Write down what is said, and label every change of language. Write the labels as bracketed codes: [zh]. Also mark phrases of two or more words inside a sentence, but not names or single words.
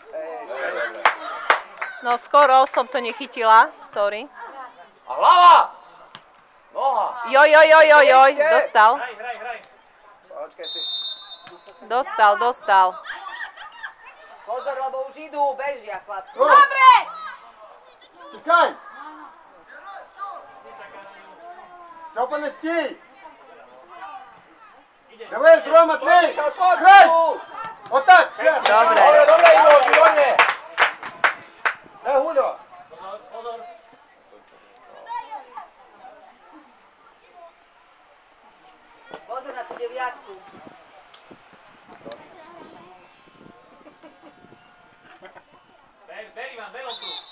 [sk] No skoro som to nechytila, sorry. A hlava! Noha! Joj, dostal. Hraj. Počkaj si. Dostal. Pozor, lebo už idú, bežia, chlapci. Dobre! [uk] Тікай! Стьопа, не стій! Дивись, Рома, твій! Грай! Отак, ще! [sk] Dobre. Dobre, Ivo, výborne! [uk] Де Гульо? [sk] Pozor. Pozor na tú deviatku. Ber Ivan, veloptu.